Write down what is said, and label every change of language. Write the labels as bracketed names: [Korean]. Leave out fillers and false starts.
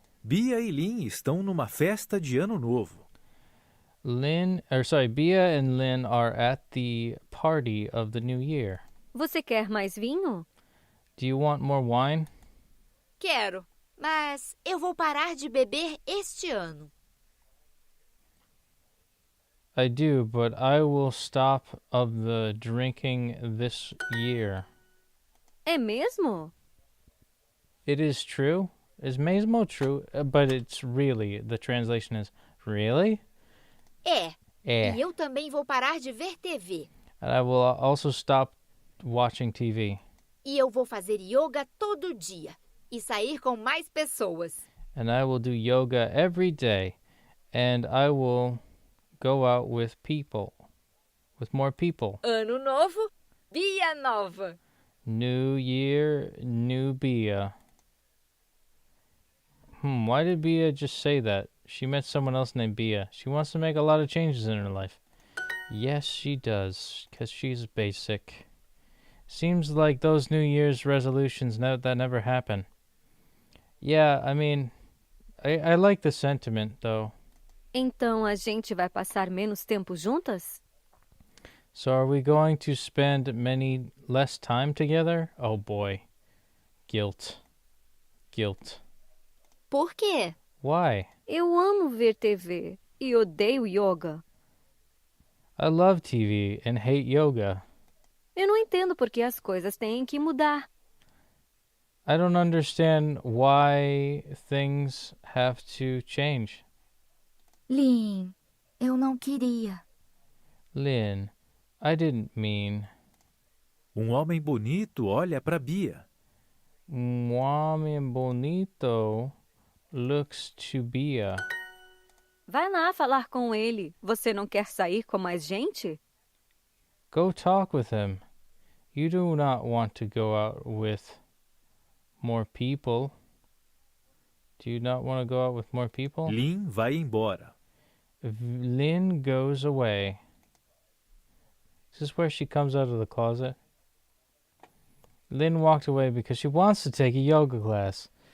[Portuguese] Bia e Lynn estão numa festa de Ano Novo. [English] Bia and Lynn are at the party of the new year. [Portuguese] Você quer mais vinho? [English] Do you want more wine? [Portuguese] Quero, mas eu vou parar de beber este ano. [English] I do, but I will stop of the drinking this year. [Portuguese] É mesmo? [English] It is true. Is mesmo true? But it's really, the translation is, really? [Portuguese] É. É. E eu também vou parar de ver TV. [English] And I will also stop watching TV. [Portuguese] E eu vou fazer yoga todo dia. E sair com mais pessoas. [English] And I will do yoga every day. And I will go out with people. With more people. [Portuguese] Ano novo, Bia nova. [English] New year, new Bia. Why did Bia just say that? She met someone else named Bia. She wants to make a lot of changes in her life. Yes, she does, because she's basic. Seems like those New Year's resolutions that never happen. Yeah, I mean, I like the sentiment, though. [Portuguese] Então a gente vai passar menos tempo juntas? [English] So are we going to spend less time together? Oh boy. Guilt. [Portuguese] Por quê? [English] Why? [Portuguese] Eu amo ver TV e odeio yoga. [English] I love TV and hate yoga. [Portuguese] Eu não entendo por que as coisas têm que mudar. [English] I don't understand why things have to change. [Portuguese] Lin, eu não queria. [English] Lynn, I didn't mean. [Portuguese] Homem bonito olha para Bia. Homem bonito [English] looks to Bia. [Portuguese] Vai lá falar com ele. Você não quer sair com mais gente? [English] Go talk with him. You do not want to go out with more people. Do you not want to go out with more people? [Portuguese] Lin vai embora. [English] Lynn goes away. Is this where she comes out of the closet? Lynn walked away because she wants to take a yoga class.